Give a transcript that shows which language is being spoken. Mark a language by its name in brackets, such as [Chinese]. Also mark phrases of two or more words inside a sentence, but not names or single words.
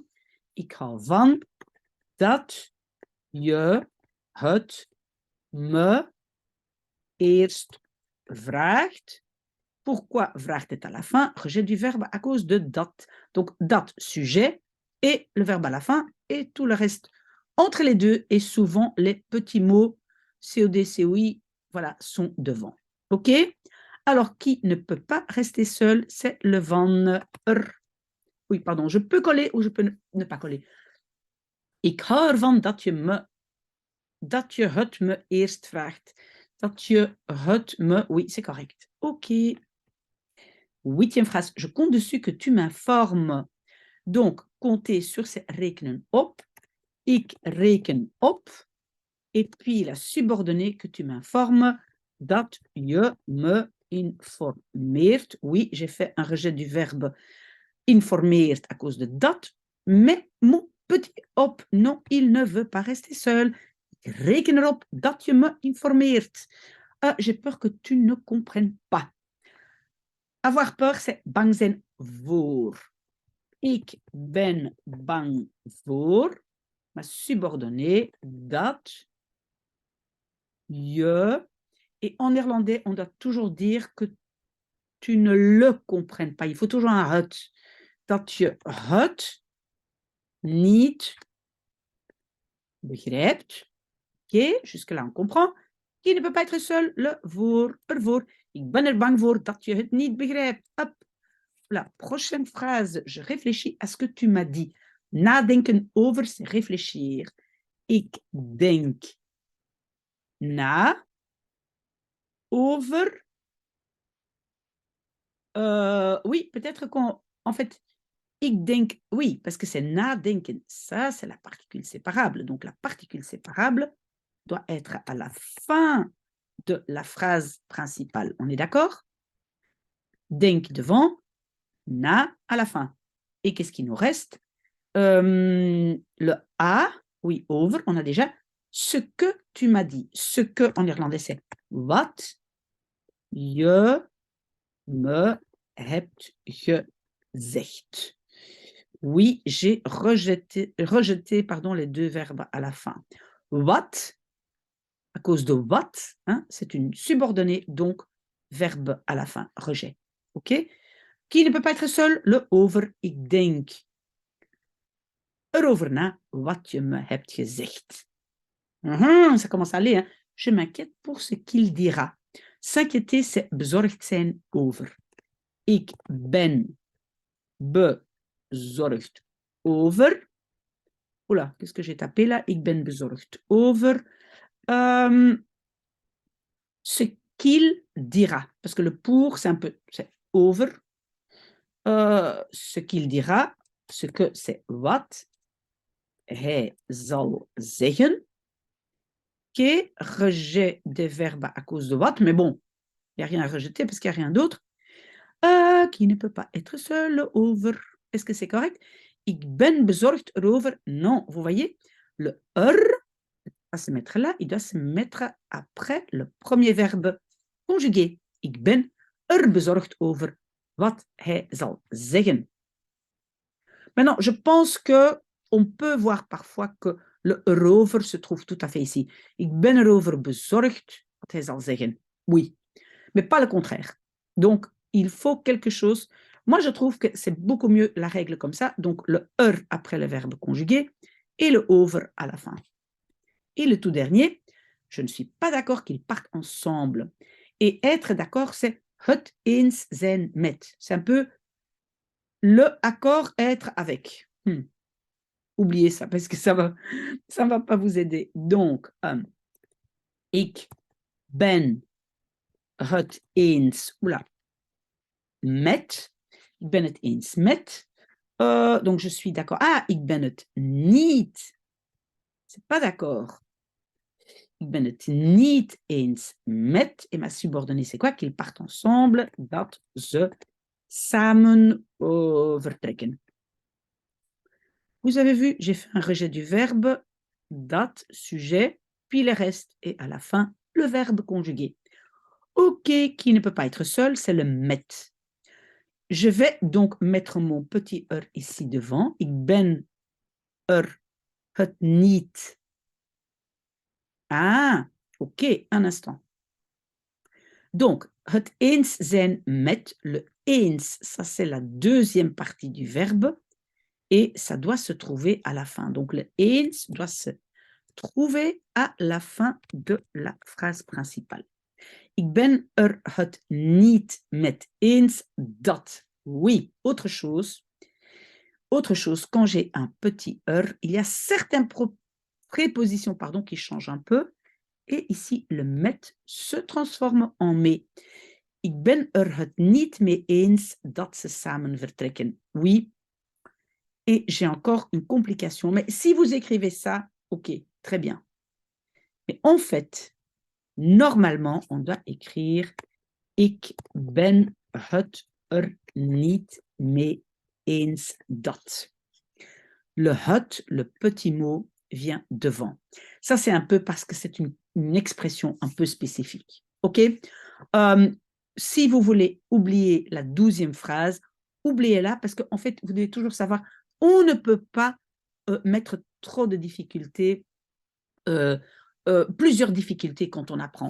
[Dutch] Ik hou van dat je het me eerst vraagt. [French] Pourquoi vraagt est à la fin? Rejet du verbe à cause de dat. Donc, dat, sujet, et le verbe à la fin, et tout le reste entre les deux, et souvent les petits mots COD, COI, voilà, sont devant. OK? Alors, qui ne peut pas rester seul, c'est le van. Oui, pardon, je peux coller ou je peux ne pas coller. [Dutch] Ik hou ervan dat je het me eerst vraagt. Dat je het me... [French] Oui, c'est correct. OK. 8e phrase. Je compte dessus que tu m'informes. Donc, compter sur ces [Dutch] rekenen op. Ik reken op. [French] Et puis la subordonnée que tu m'informes. [Dutch] Dat je me informeert. [French] Oui, j'ai fait un rejet du verbe informeert à cause de dat. Mais mon petit op, non, il ne veut pas rester seul. [Dutch] Ik reken erop dat je me informeert. [French] J'ai peur que tu ne comprennes pas. Avoir peur, c'est [Dutch] bang zijn voor. Ik ben bang voor. [French] Ma subordonnée, [Dutch] dat je. [French] Et en néerlandais, on doit toujours dire que tu ne le comprennes pas. Il faut toujours un het. [Dutch] Dat je het niet begrijpt. [French] OK, jusque-là, on comprend. Qui ne peut pas être seul? Le voor, ervoor. [Dutch] Ik ben er bang voor dat je het niet begrijpt. [French] Hop. La prochaine phrase, je réfléchis à ce que tu m'as dit. [Dutch] Nadenken over, [French] c'est réfléchir. [Dutch] Ik denk na over. [French] Oui, peut-être en fait, [Dutch] ik denk, [French] oui, parce que c'est nadenken. Ça, c'est la particule séparable. Donc, la particule séparable doit être à la fin de la phrase principale. On est d'accord? Denk devant, na à la fin. Et qu'est-ce qui nous reste? Le a, oui, over, on a déjà ce que tu m'as dit. Ce que en néerlandais c'est [Dutch] wat je me hebt gezegd. [French] Oui, j'ai rejeté les deux verbes à la fin. Wat, à cause de what, hein, c'est une subordonnée, donc verbe à la fin, rejet. OK? Qui ne peut pas être seul? [Dutch] Le over, ik denk erover na wat je me hebt gezegd. [French] Ça commence à aller. Hein. Je m'inquiète pour ce qu'il dira. S'inquiéter, c'est [Dutch] bezorgd zijn over. Ik ben bezorgd over. [French] Oula, qu'est-ce que j'ai tapé là? [Dutch] Ik ben bezorgd over. [French] Ce qu'il dira. Parce que le pour, c'est un peu... C'est over. Ce qu'il dira. Ce que c'est [Dutch] wat. Hij zal zeggen. [French] OK, rejet des verbes à cause de what, mais bon, il n'y a rien à rejeter parce qu'il n'y a rien d'autre. Qui ne peut pas être seul, over. Est-ce que c'est correct? [Dutch] Ik ben bezorgd erover. [French] Non, vous voyez, le va se mettre là, il doit se mettre après le premier verbe conjugué. [Dutch] Ik ben bezorgd over wat hij zal zeggen. [French] Maintenant, je pense que on peut voir parfois que le erover se trouve tout à fait ici. [Dutch] Ik ben erover bezorgd, wat hij zal zeggen. [French] Oui, mais pas le contraire. Donc, il faut quelque chose. Moi, je trouve que c'est beaucoup mieux la règle comme ça. Donc, le après le verbe conjugué et le over à la fin. Et le tout dernier, je ne suis pas d'accord qu'ils partent ensemble. Et être d'accord, c'est [Dutch] het eens zijn met. [French] C'est un peu le accord être avec. oubliez ça parce que ça va pas vous aider. Donc, [Dutch] ik ben het eens, oula, met, ik ben het eens met, [French] donc je suis d'accord. [Dutch] Ah, ik ben het niet, [French] c'est pas d'accord. [Dutch] Ik ben het niet eens met, [French] et ma subordonnée, c'est quoi? Qu'ils partent ensemble, [Dutch] dat ze samen vertrekken. [French] Vous avez vu, j'ai fait un rejet du verbe, dat, sujet, puis le reste, et à la fin, le verbe conjugué. OK, qui ne peut pas être seul, c'est le met. Je vais donc mettre mon petit ici devant. [Dutch] Ik ben het niet. [French] Ah, OK, un instant. Donc, [Dutch] het eens zijn met, le eens, [French] ça c'est la deuxième partie du verbe, et ça doit se trouver à la fin. Donc, le eens doit se trouver à la fin de la phrase principale. [Dutch] Ik ben het niet met eens dat. [French] Oui, autre chose. Autre chose, quand j'ai un petit il y a certaines prépositions qui changent un peu. Et ici, le met se transforme en mais. [Dutch] Ik ben het niet mee eens dat ze samen vertrekken. [French] Oui. Et j'ai encore une complication. Mais si vous écrivez ça, OK, très bien. Mais en fait, normalement, on doit écrire [Dutch] ik ben het niet mee eens dat. [French] Le het, le petit mot, vient devant. Ça, c'est un peu parce que c'est une expression un peu spécifique. OK? Si vous voulez oublier la 12e phrase, oubliez-la parce qu'en fait, vous devez toujours savoir, on ne peut pas mettre trop de difficultés, plusieurs difficultés quand on apprend.